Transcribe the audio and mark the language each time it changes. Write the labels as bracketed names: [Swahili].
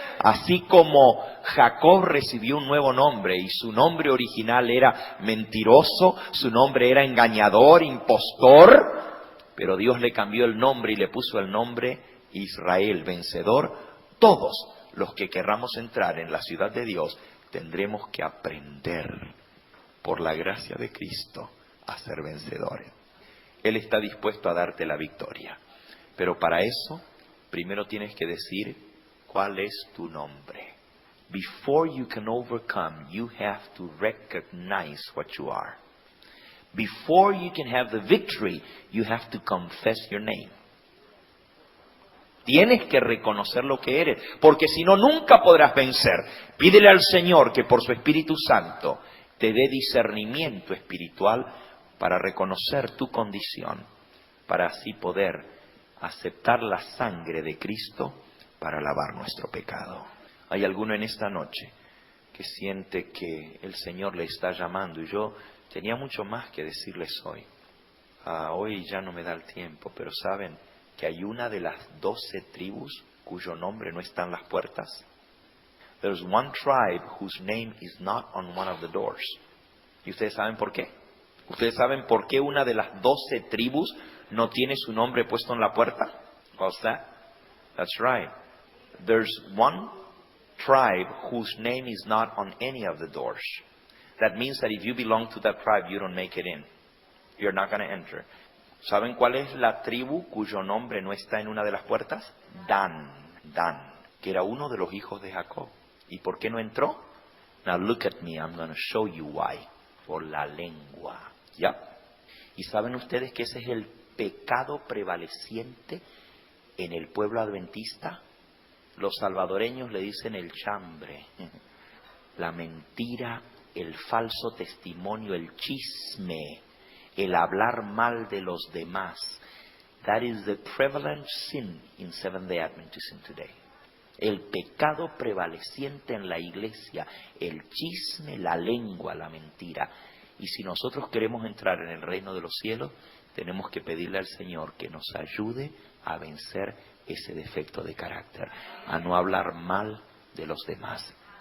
[Spanish] Así como Jacob recibió un nuevo nombre y su nombre original era mentiroso, su nombre era engañador, impostor, pero Dios le cambió el nombre y le puso el nombre Israel, vencedor. Todos los que querramos entrar en la ciudad de Dios tendremos que aprender por la gracia de Cristo a ser vencedores. Él está dispuesto a darte la victoria. Pero para eso, primero tienes que decir cuál es tu nombre. [English] Before you can overcome, you have to recognize what you are. Before you can have the victory, you have to confess your name. [Spanish] Tienes que reconocer lo que eres, porque si no, nunca podrás vencer. Pídele al Señor que por su Espíritu Santo te dé discernimiento espiritual para reconocer tu condición, para así poder aceptar la sangre de Cristo para lavar nuestro pecado. Hay alguno en esta noche que siente que el Señor le está llamando, y yo tenía mucho más que decirles hoy. Hoy ya no me da el tiempo, pero saben que hay una de las 12 tribus cuyo nombre no está en las puertas. [English] There's one tribe whose name is not on one of the doors. [Spanish] ¿Y ustedes saben por qué? ¿Ustedes saben por qué una de las 12 tribus no tiene su nombre puesto en la puerta? [English] What's that? That's right. There's one tribe whose name is not on any of the doors. That means that if you belong to that tribe, you don't make it in. You're not going to enter. [Spanish] ¿Saben cuál es la tribu cuyo nombre no está en una de las puertas? Dan, que era uno de los hijos de Jacob. ¿Y por qué no entró? [English] Now look at me, I'm going to show you why. [Spanish] Por la lengua. ¿Ya? ¿Y saben ustedes que ese es el pecado prevaleciente en el pueblo adventista? Los salvadoreños le dicen el chambre, la mentira, el falso testimonio, el chisme, el hablar mal de los demás. [English] That is the prevalent sin in Seventh-day Adventism today. [Spanish] El pecado prevaleciente en la iglesia, el chisme, la lengua, la mentira. Y si nosotros queremos entrar en el reino de los cielos, tenemos que pedirle al Señor que nos ayude a vencer ese defecto de carácter, a no hablar mal de los demás.